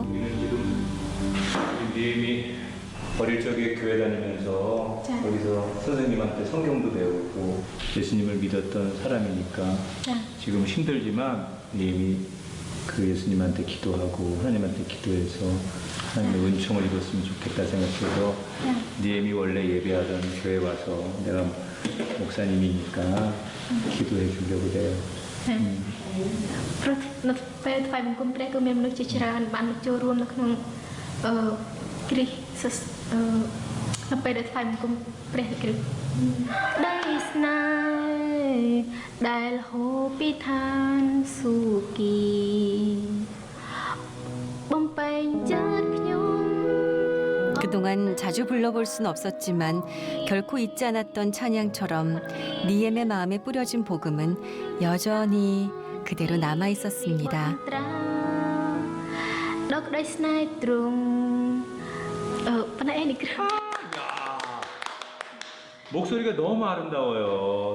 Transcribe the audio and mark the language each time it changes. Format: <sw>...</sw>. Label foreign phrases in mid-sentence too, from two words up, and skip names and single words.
<ko>우리는 지금 니엠이 어릴 적에 교회 다니면서 거기서 선생님한테 성경도 배우고 예수님을 믿었던 사람이니까 지금 힘들지만 니엠이 그 예수님한테 기도하고 하나님한테 기도해서 하나님의 은총을 입었으면 좋겠다 생각해서 니엠이 원래 예배하던 교회 와서 내가 목사님이니까 기도해 주려고 그래요.</ko> <km>ព្រោះនៅពេលថ្វាយបង្គំព្រះគឺមានមនុស្សជាច្រើនបានចូលរួមនៅក្នុងគ្រីស្ទនៅពេលដែលថ្វាយបង្គំព្រះគ្រីស្ទដីស្នេហ៍ដែលហូរពីឋានសួគ៌បំពេញចិត្តខ្ញុំ</km> <ko>그동안 자주 불러볼 순 없었지만 결코 잊지 않았던 찬양처럼 니엠의 마음에 뿌려진 복음은 여전히 그대로 남아 있었습니다. 목소리가 너무 아름다워요.</ko>